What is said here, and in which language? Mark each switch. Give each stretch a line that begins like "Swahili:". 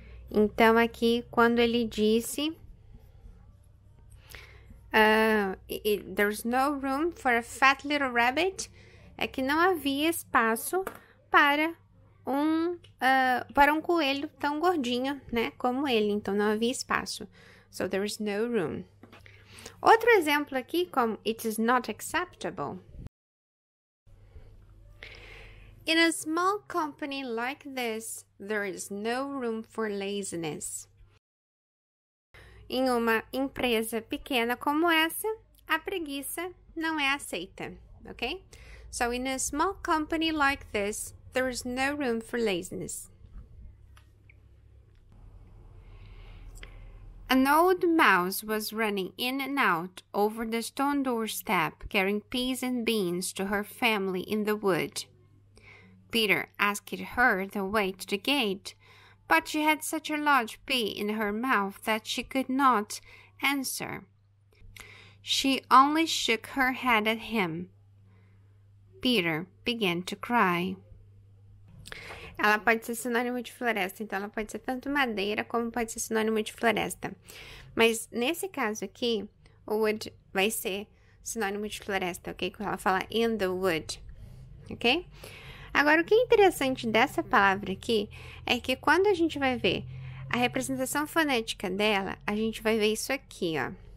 Portuguese: Então, quando ele disse
English: there's no room for a fat little rabbit,
Portuguese: é que não havia espaço para um coelho tão gordinho, né, como ele. Então, não havia espaço.
English: So, there is no room.
Portuguese: Outro exemplo aqui, como
English: it is not acceptable. In a small company like this, there is no room for laziness.
Portuguese: Em uma empresa pequena como essa, a preguiça não é aceita, ok?
English: So, in a small company like this, there is no room for laziness. An old mouse was running in and out over the stone doorstep, carrying peas and beans to her family in the wood. Peter asked her the way to the gate, but she had such a large pea in her mouth that she could not answer. She only shook her head at him. Peter began to cry.
Portuguese: Ela pode ser sinônimo de floresta, então ela pode ser tanto madeira como pode ser sinônimo de floresta. Mas nesse caso aqui, o wood vai ser sinônimo de floresta, ok? Quando ela fala
English: in the wood,
Portuguese: ok? Agora, o que é interessante dessa palavra aqui é que quando a gente vai ver a representação fonética dela, a gente vai ver isso aqui, ó.